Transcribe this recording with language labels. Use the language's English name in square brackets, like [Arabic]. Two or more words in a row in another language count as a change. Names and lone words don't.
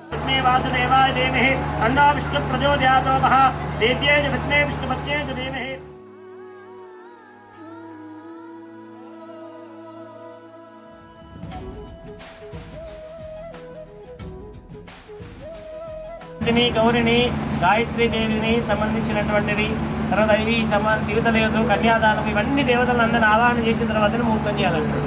[Sanskrit] तस्मै वासुदेवाय धीमहि तन्नो विष्णुः प्रचोदयात् वः देव्यै च विद्महे विष्णुपत्न्यै च धीमहि [Telugu] గౌరిని గాయత్రీ దేవిని సంబంధించినటువంటిది. తర్వాత ఇవి తిరుత దేవతలు, కన్యాదానం, ఇవన్నీ దేవతలు అందరిని ఆవాహన చేసిన తర్వాతనే ముహూర్తం చేయాలంటారు.